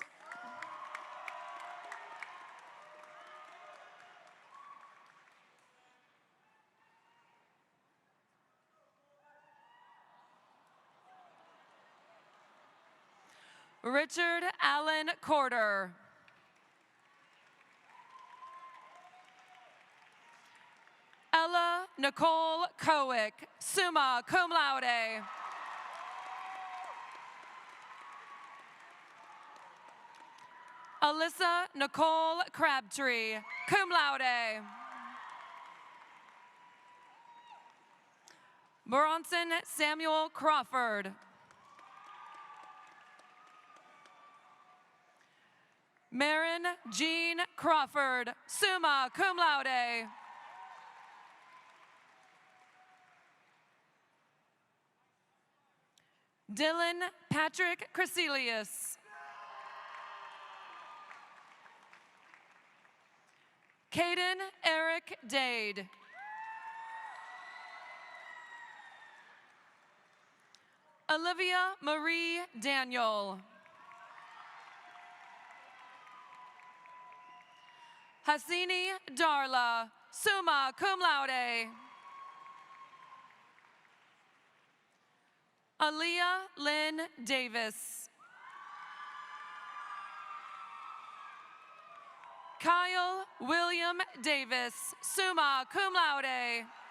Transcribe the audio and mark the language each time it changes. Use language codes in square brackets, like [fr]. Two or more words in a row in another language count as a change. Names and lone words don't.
[en] Richard Allen Corder. Ella Nicole Cowick, [la] summa cum laude. [en] Alyssa Nicole Crabtree, [la] cum laude. [en] Bronson Samuel Crawford. Marin Jean Crawford, [la] summa cum laude. [en] Dylan Patrick Creselius. Caden Eric Dade. Olivia Marie Daniel. Hasini Darla, [la] summa cum laude. [en] Aaliyah Lynn Davis. Kyle William Davis, [la] summa cum laude.